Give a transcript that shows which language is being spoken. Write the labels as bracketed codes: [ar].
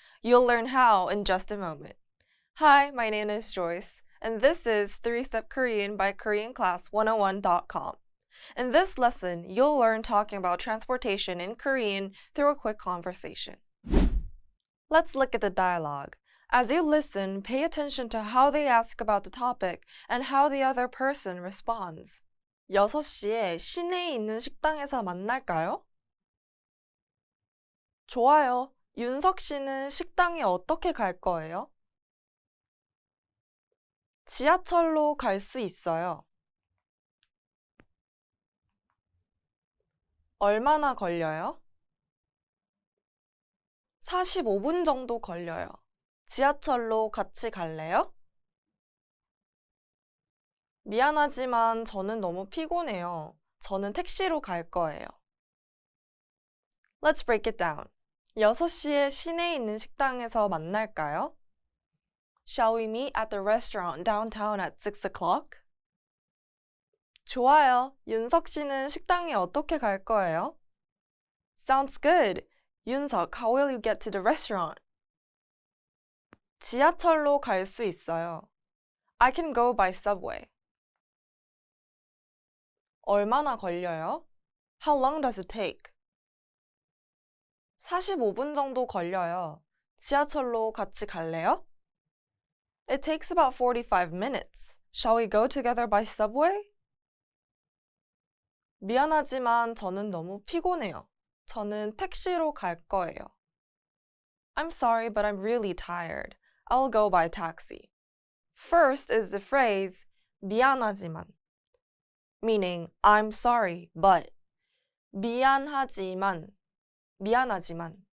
[en] You'll learn how in just a moment. Hi, my name is Joyce, and this is 3-Step Korean by KoreanClass101.com. In this lesson, you'll learn talking about transportation in Korean through a quick conversation. Let's look at the dialogue. As you listen, pay attention to how they ask about the topic and how the other person responds. [ko] 6시에 시내에 있는 식당에서 만날까요? 좋아요. 윤석 씨는 식당에 어떻게 갈 거예요? 지하철로 갈 수 있어요. 얼마나 걸려요? 45분 정도 걸려요. 지하철로 같이 갈래요? 미안하지만 저는 너무 피곤해요. 저는 택시로 갈 거예요. [en] Let's break it down. [ko] 6시에 시내에 있는 식당에서 만날까요? [en] Shall we meet at the restaurant downtown at 6 o'clock? [ko] 좋아요. 윤석 씨는 식당에 어떻게 갈 거예요? [en] Sounds good. 윤석, how will you get to the restaurant? [ko] 지하철로 갈 수 있어요. [en] I can go by subway. [ko] 얼마나 걸려요? [en] How long does it take? [ko] 45분 정도 걸려요. 지하철로 같이 갈래요? [en] It takes about 45 minutes. Shall we go together by subway? [ko] 미안하지만 저는 너무 피곤해요. 저는 택시로 갈 거예요. [en] I'm sorry, but I'm really tired. I'll go by taxi. First is the phrase 미안하지만, meaning I'm sorry, but. [ko] 미안하지만.